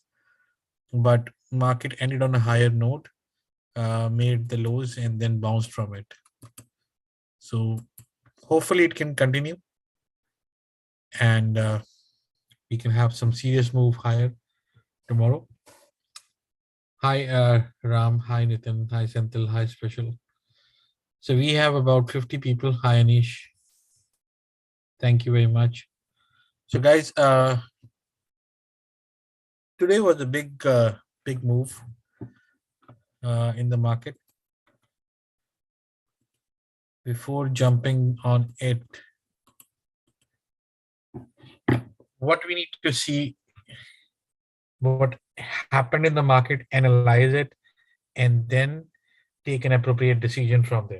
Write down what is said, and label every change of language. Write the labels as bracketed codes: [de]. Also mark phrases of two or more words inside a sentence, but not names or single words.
[en] But market ended on a higher note, made the lows and then bounced from it. So hopefully it can continue. And we can have some serious move higher tomorrow. Hi, Ram. Hi, Nitin. Hi, Senthil. Hi, Special. So we have about 50 people. Hi, Anish. Thank you very much. So, guys, today was a big move in the market. Before jumping on it, what we need to see what happened in the market, analyze it, and then take an appropriate decision from there.